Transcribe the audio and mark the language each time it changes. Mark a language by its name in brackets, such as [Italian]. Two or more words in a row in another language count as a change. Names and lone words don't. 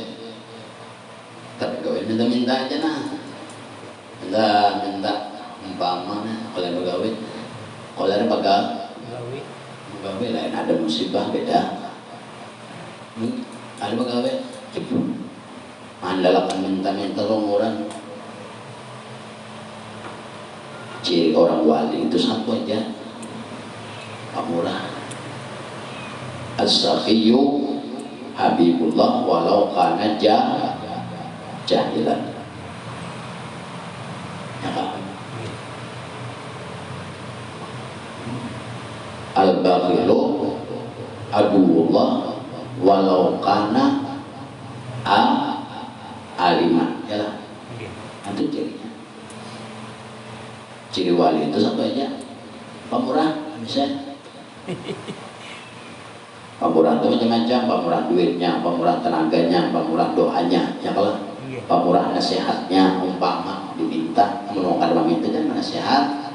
[Banjar] Tapi kau minta aja nah, minta umpama kalau yang pegawai, kalau ada pegawai lain ada musibah beda. Ada pegawai andalakan minta longgoran. Ciri orang wali itu satu aja, pamurah. [Arabic] السخي حبيب الله ولو كان جاهلا. [Banjar] Ya kan? [Arabic] البخيل عدو الله ولو كان عالما. [Banjar] Ya lah. Itu cirinya. Ciri wali itu satu aja, pamurah. Bisa pamurah itu macam-macam, pamurah duitnya, pamurah tenaganya, pamurah doanya, ya kalau pamurah nasihatnya, umpama diminta menolongkan meminta dan nasihat.